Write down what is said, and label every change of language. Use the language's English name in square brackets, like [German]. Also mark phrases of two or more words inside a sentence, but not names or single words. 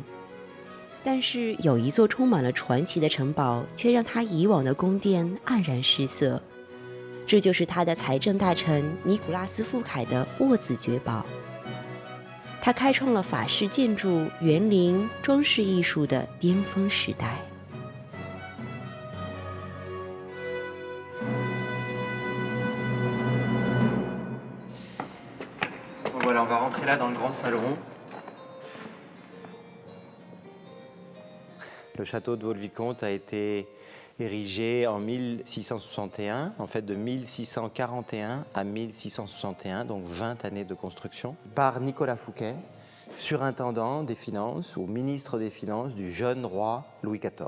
[Chinese] 但是有一座充满了传奇的城堡，却让他以往的宫殿黯然失色。这就是他的财政大臣尼古拉斯·富凯的沃子爵堡。他开创了法式建筑、园林、装饰艺术的巅峰时代。 [French] Voilà, on va rentrer là dans le grand salon. Le château de Vaux-le-Vicomte a été érigé en 1661, en fait de 1641 à 1661, donc 20 années de construction, par Nicolas Fouquet, surintendant des finances ou ministre des finances du jeune roi Louis XIV.